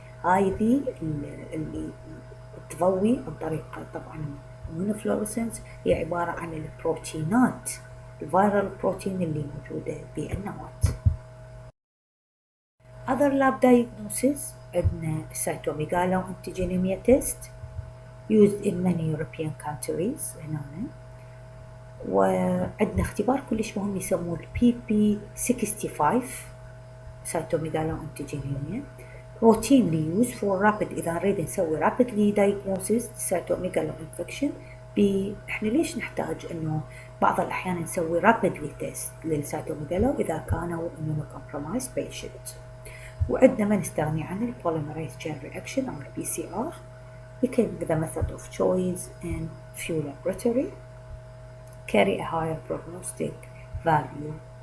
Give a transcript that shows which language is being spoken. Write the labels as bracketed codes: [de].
[ar] هاي ذي اللي تضوي عن طريق طبعا immunofluorescence، هي عبارة عن البروتينات، الفيرال بروتين اللي موجودة بالنواة. [en] Other lab diagnosis عندنا cytomegalo antigenemia test used in many European countries هنا. [ar] وعندنا اختبار كلش مهم يسموه [en] PP65 cytomegalo antigenemia، routinely used for rapid. [ar] إذا نريد نسوي [en] rapidly diagnosis cytomegalo infection، [ar] احنا ليش نحتاج انه بعض الاحيان نسوي rapidly test للسيتوميجالو اذا كانوا immunocompromised patient. وعندنا ما نستغني عن البوليمريز [en] chain reaction او PCR became the method of choice in few laboratory carry a higher prognostic value.